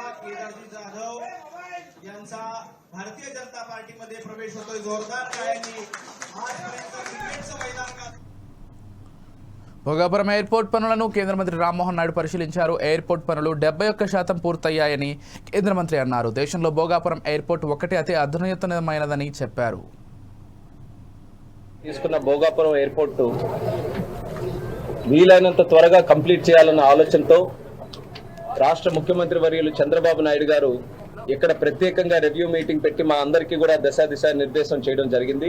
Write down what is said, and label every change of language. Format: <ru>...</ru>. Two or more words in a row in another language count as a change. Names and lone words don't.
<mr>केदारजी जाधव यांचा भारतीय जनता पार्टीमध्ये प्रवेश होतोय. जोरदार टाळ्यांनी आजपर्यंत क्रिकेटचं मैदान का</mr> <te>భోగాపురం ఎయిర్పోర్ట్ పనులను కేంద్ర మంత్రి రామ్మోహన్ నాయుడు పరిశీలించారు. ఎయిర్పోర్ట్ పనులు 71% పూర్తయ్యాయని కేంద్ర మంత్రి అన్నారు. దేశంలో భోగాపురం ఎయిర్పోర్ట్ ఒకటి అతి అధునాతనమైనదని చెప్పారు. తీసుకున్న భోగాపురం ఎయిర్పోర్ట్ వీలైనంత త్వరగా కంప్లీట్ చేయాలన్న ఆలోచనతో రాష్ట్ర ముఖ్యమంత్రి వర్యులు చంద్రబాబు నాయుడు గారు ఇక్కడ ప్రత్యేకంగా</te> <en>review meeting</en> <te>పెట్టి మా అందరికీ కూడా దిశ నిర్దేశం చేయడం జరిగింది.</te>